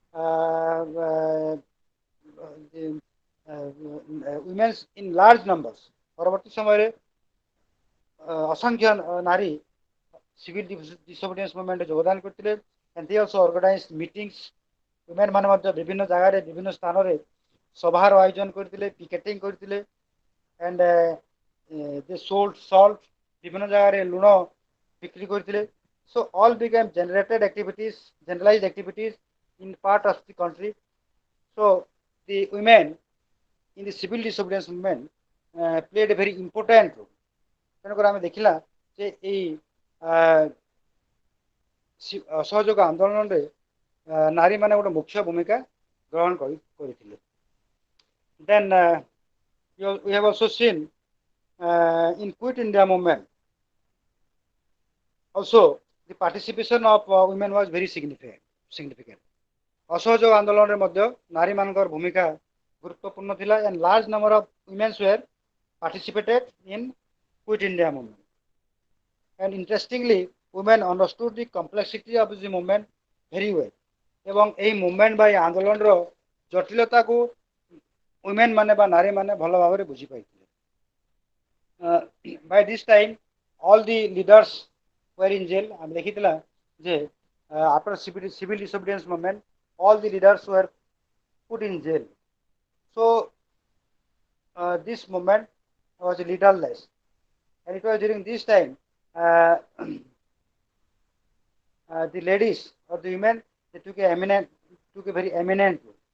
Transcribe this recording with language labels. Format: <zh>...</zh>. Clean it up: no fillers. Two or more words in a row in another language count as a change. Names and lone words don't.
<en>womens in large numbers</en> <or>ପରବର୍ତ୍ତୀ ସମୟ ରେ ଅସଂଖ୍ୟ ନାରୀ</or> <en>civil disobedience movement</en> <or>ଯୋଗଦାନ କରିଥିଲେ</or> <en>and they also organized meetings women</en> <or>ମାନେ ମଧ୍ୟ ବିଭିନ୍ନ ଜାଗା ରେ ବିଭିନ୍ନ ସ୍ଥାନ ରେ ସଭାର ଆୟୋଜନ କରିଥିଲେ ପିକେଟିଂ କରିଥିଲେ</or> <en>and they sold salt</en> <or>ବିଭିନ୍ନ ଜାଗା ରେ ଲୁଣ ବିକ୍ରି କରିଥିଲେ</or> <en>so all became generated activities generalized activities in part of the country so the women in the civil disobedience movement played a very important role</en> <or>ତେଣୁକରି ଆମେ ଦେଖିଲା ଯେ ଅସହଯୋଗ ଆନ୍ଦୋଳନ ରେ ନାରୀ ମାନେ ଗୋଟେ ମୁଖ୍ୟ ଭୂମିକା ଗ୍ରହଣ କରିଥିଲେ</or> <en>then we have also seen in Quit India movement also the participation of women was very significant</en> <or>ଅସହଯୋଗ ଆନ୍ଦୋଳନ ରେ ମଧ୍ୟ ନାରୀ ମାନଙ୍କର ଭୂମିକା ଗୁରୁତ୍ୱପୂର୍ଣ୍ଣ ଥିଲା</or> <en>and large number of women were participated in Quit India movement and interestingly women understood the complexity of the movement very well</en> <or>ଏବଂ ଏହି ମୁଭମେଣ୍ଟ ବା ଆନ୍ଦୋଳନ ର ଜଟିଳତା କୁ ୱୁମେନ ମାନେ ବା ନାରୀ ମାନେ ଭଲ ଭାବ ରେ ବୁଝି ପାରିଥିଲେ</or> <en>by this time all the leaders were in jail</en> <or>ଆମେ ଦେଖିଥିଲେ ଯେ</or> <en>after civil disobedience movement all the leaders were put in jail so this movement was leaderless and it was during this time the ladies or the women they took a very eminent role.</en>